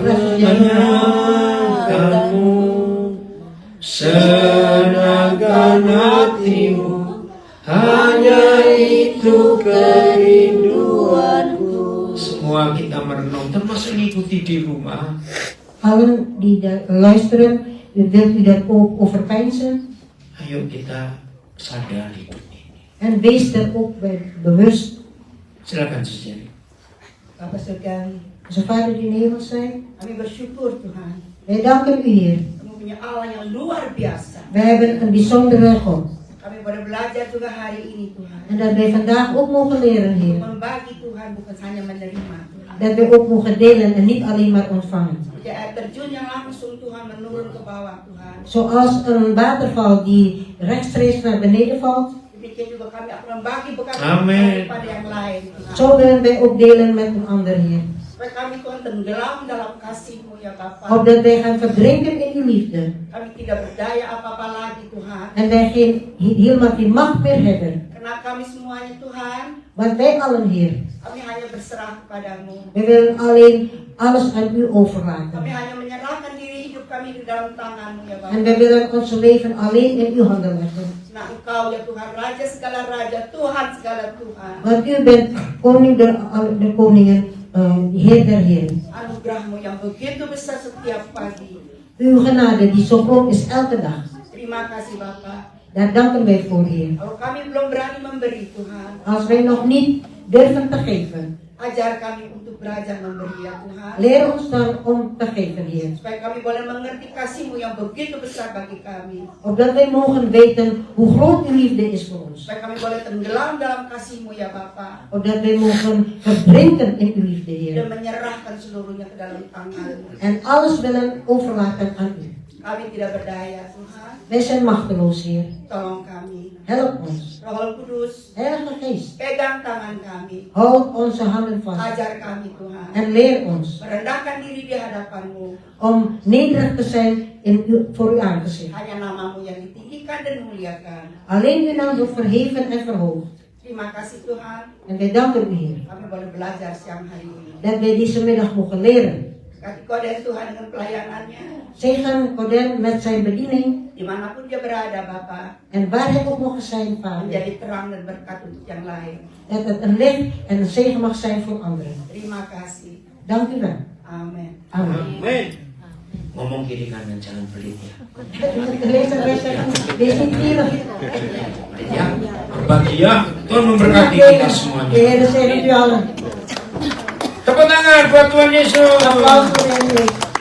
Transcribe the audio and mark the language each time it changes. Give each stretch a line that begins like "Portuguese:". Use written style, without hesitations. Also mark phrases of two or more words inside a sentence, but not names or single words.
Indonesian: Menyenangkanmu, senangkan hatimu, hanya itu kerinduanku. Semua kita merenung, termasuk mengikuti di rumah.
Dutch: Allen die luisteren, wilt u dat ook overpeinzen?
Indonesian: Ayo kita sadar hidup ini.
Dutch: En wees er ook bij bewust.
Indonesian: Silakan Suci. Bapak Surgawi,
Dutch: Onze Vader die in de hemel zijn,
Indonesian: kami bersyukur Tuhan,
Dutch: wij danken u Heer.
Indonesian: kami punya Allah yang luar biasa.
Dutch: Wij hebben een bijzondere God.
Indonesian: Kami boleh belajar juga hari ini Tuhan,
Dutch: En dat wij vandaag ook mogen leren Heer.
Indonesian: membagi Tuhan bukan hanya menerima Tuhan.
Dutch: Dat wij ook mogen delen en niet alleen maar ontvangen.
Indonesian: Seperti air terjun yang langsung Tuhan menurun ke bawah Tuhan.
Dutch: Zoals een waterval die rechtstreeks naar beneden valt,
Indonesian: Demikian juga kami akan membagi bekal Amin. kepada yang lain Tuhan.
Dutch: zo willen wij ook delen met een ander Heer.
Indonesian: Supaya kami Tuhan tenggelam dalam kasih-Mu ya Bapa.
Dutch: Opdat wij gaan verdrinken in uw liefde.
Indonesian: Kami tidak berdaya apa-apa lagi Tuhan.
Dutch: En wij helemaal geen macht meer hebben.
Indonesian: Karena kami semuanya Tuhan,
Dutch: Want wij allen Heer,
Indonesian: kami hanya berserah kepadamu.
Dutch: wij willen alleen alles aan u
Indonesian: Kami
Dutch: overlaten.
Indonesian: hanya menyerahkan diri hidup kami di dalam tangan-Mu ya Bapa.
Dutch: En wij willen ons leven alleen in uw handen leggen.
Indonesian: Nah Engkau ya Tuhan, Raja segala Raja, Tuhan segala Tuhan.
Dutch: Want u bent koning der koningen, Heer der heren.
Indonesian: Anugerah-Mu yang begitu besar setiap pagi.
Dutch: Uw genade die zo groot is elke dag.
Indonesian: Terima kasih Bapa.
Dutch: Daar danken wij voor Heer.
Indonesian: Kalau kami belum berani memberi Tuhan,
Dutch: Als wij nog niet durven te geven,
Indonesian: ajar kami untuk belajar memberi ya Tuhan.
Dutch: leer ons dan om te geven Heer.
Indonesian: Supaya kami boleh mengerti kasih-Mu yang begitu besar bagi kami.
Dutch: Opdat wij mogen weten hoe groot uw liefde is voor ons.
Indonesian: Supaya kami boleh tenggelam dalam kasih-Mu ya Bapa.
Dutch: Opdat wij mogen verdrinken in uw liefde
Indonesian: Dan
Dutch: Heer.
Indonesian: menyerahkan seluruhnya ke dalam tangan-Mu.
Dutch: En alles willen overlaten aan u.
Indonesian: Kami tidak berdaya Tuhan.
Dutch: Wij zijn machteloos Heer.
Indonesian: Tolong kami.
Dutch: Help ons.
Indonesian: Roh Kudus,
Dutch: Heilige Geest,
Indonesian: pegang tangan kami.
Dutch: houd onze handen vast.
Indonesian: Ajar kami Tuhan.
Dutch: En leer ons
Indonesian: Merendahkan diri di hadapan-Mu.
Dutch: om nederig te zijn voor uw aangezicht.
Indonesian: Hanya nama-Mu yang ditinggikan dan muliakan.
Dutch: Alleen uw naam wordt verheven en verhoogd.
Indonesian: Terima kasih Tuhan.
Dutch: En wij danken u Heer.
Indonesian: Kami boleh belajar siang hari ini.
Dutch: Dat wij deze middag mogen leren.
Indonesian: Kasih kode Tuhan dengan pelayanannya.
Dutch: Zegen Koden met zijn bediening.
Indonesian: Dimanapun dia berada Bapa.
Dutch: En waar hij ook mogen zijn, Vader.
Indonesian: Menjadi terang dan berkat untuk yang lain.
Dutch: Dat het een licht en een zegen mag zijn voor anderen.
Indonesian: Terima kasih.
Dutch: Dank u wel.
Indonesian: Amin.
Dutch: Amen.
Indonesian: Ngomong kiri kanan jangan pelit ya.
Dutch: Lees niet gierig.
Indonesian: Ya, berbagi ya. Tuhan memberkati kita semuanya.
Dutch: De Heer zegen u allen.
Indonesian: Tepuk tangan buat Tuhan Yesus.
Dutch: Applaus voor de Heer.